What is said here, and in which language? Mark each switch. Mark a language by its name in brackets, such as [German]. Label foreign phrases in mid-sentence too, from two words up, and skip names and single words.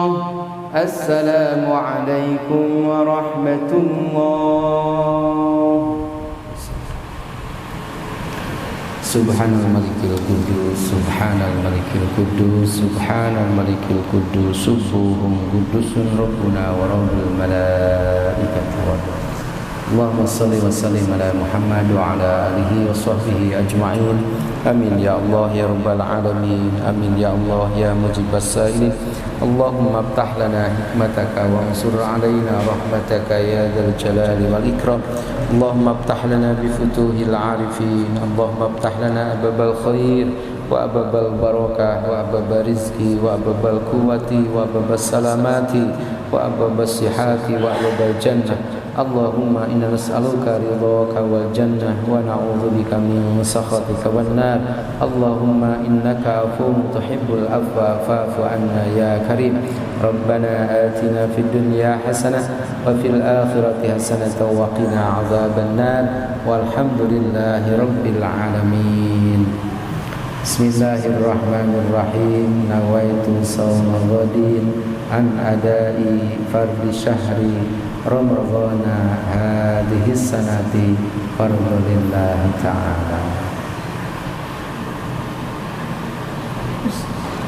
[Arabic] السلام عليكم ورحمة الله. سبحان الملك القدوس. سبحان الملك القدوس. سبحان الملك القدوس. سبوح قدوس ربنا ورب الملائكة و اللهم صل وسلم على محمد وعلى آله وصحبه أجمعين. آمين يا الله يا رب العالمين. آمين يا الله يا مجيب السائلين. اللهم افتح لنا حكمتك وانشر علينا رحمتك يا ذا الجلال والإكرام. اللهم افتح لنا بفتوح العارفين. اللهم افتح لنا أبواب الخير وأبواب البركة وأبواب الرزق وأبواب القوة وأبواب السلامة وأبواب الصحة وأبواب الجنة. اللهم إنا نسألك رضاك والجنة ونعوذ بك من سخطك والنار. اللهم إنك عفو تحب العفو فاعف عنا يا كريم. ربنا آتنا في الدنيا حسنة وفي الآخرة حسنة وقنا عذاب النار. والحمد لله رب العالمين. بسم الله الرحمن الرحيم. نويت صوم غد عن أداء فرض شهر رمضان هذه السنة فرض لله تعالى.